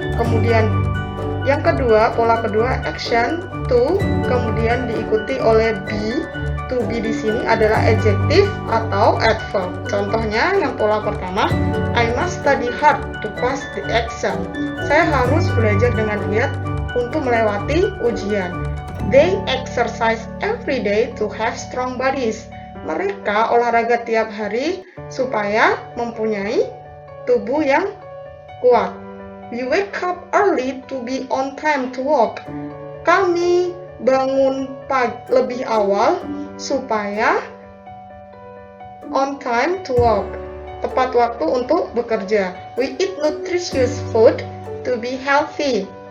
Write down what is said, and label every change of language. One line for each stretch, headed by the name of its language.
Indonesian: Kemudian yang kedua, pola kedua action to, kemudian diikuti oleh be. To be di sini adalah adjective atau adverb. Contohnya yang pola pertama,
English: I must study hard to pass the exam.
Indonesian: Saya harus belajar dengan giat untuk melewati ujian.
English: They exercise every day to have strong bodies.
Indonesian: Mereka olahraga tiap hari supaya mempunyai tubuh yang kuat.
English: We wake up early to be on time to work.
Indonesian: Kami bangun lebih awal supaya
English: on time to work,
Indonesian: tepat waktu untuk bekerja.
English: We eat nutritious food to be healthy.